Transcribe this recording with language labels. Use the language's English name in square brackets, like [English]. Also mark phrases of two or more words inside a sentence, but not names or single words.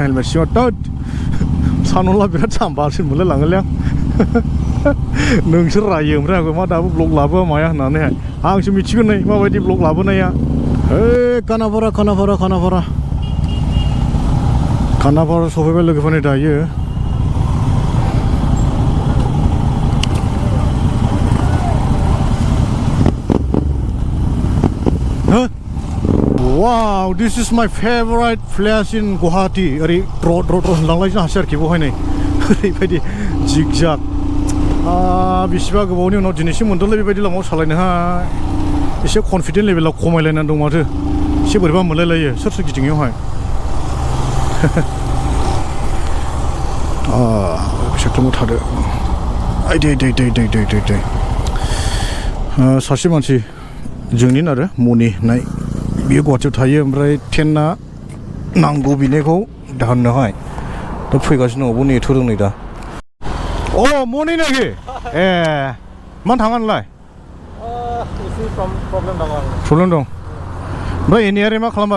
[Bodo] हेलमेट सिङाव तोद सानहरला बिराद जाम्बासो मोनलायलाङोलै आं नोंसोर रायो ओमफ्राय आंखौ मा दाबो ब्लग लाबोआ माया होननानैहाय आंसो मिथिगोन नै माबायदि ब्लग लाबोनाया खानापारा सफैबाय लोगोफोरनि दायो [English] Wow, this is my favorite place in Guwahati. [Bodo] ओरै द्र होनलांलायनो हासै आरोखि बेवहाय नै ओरैबायदि जिग-जाग बेसेबा गोबावनि उनाव दिनैसिम मोनदोंलै बेबायदि लामायाव सालायनोहाय एसे [English] confident levelआव [Bodo] खमायलायनानै दं माथो एसे बोरैबा मोनलायलायो सोर गिदिङैयावहाय सेक्टरआव थादो दै सासे मानसि जोंनिनो आरो मनि होननाय बियो गुवाहाटीयाव थायो ओमफ्राय ट्रेना नांगौ बिनायखौ दाहोननोहाय दा फैगासिनो दङ नेथ'दों नै दा अ मनि नाखि ए मानो थाङा नोंलाय प्रब्लेम दं ओमफ्राय एनियारे मा खालामबा